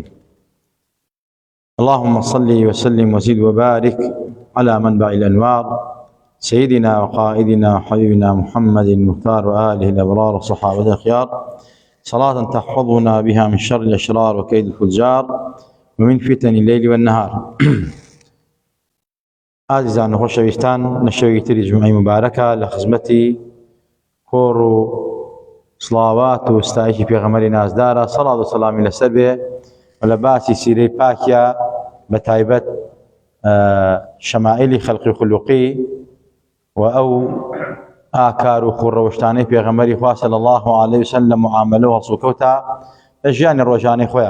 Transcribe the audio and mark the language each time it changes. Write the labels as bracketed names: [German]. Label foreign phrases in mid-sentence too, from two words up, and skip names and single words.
[Arabic] اللهم صل وسلم وزد وبارك على منبع الأنوار سيدنا وقائدنا وحبيبنا محمد المختار وآله الأبرار وصحابته الأخيار، صلاة تحفظنا بها من شر الأشرار وكيد الفجار ومن فتن الليل والنهار. [Central Kurdish] عزیزان و خۆشەویستان، لە شەوێکی جمعەی مبارەکە لە خزمەتی کۆڕ و سڵاوات و ستایشی پێغەمبەری نازدارە سەڵات و سەلامی لەسەر بێ و لە باسی سیرەی پاکیە بە تایبەت شەمائیلی خەلقی خولوقی و ئەو ئاکار و خوڕەوشتانەی پێغەمبەری خوا [Arabic] صلی الله علیه وسلم [Central Kurdish] معاملە و هەڵسوکەوتە لە ژیانی ڕۆژانەی خۆیان.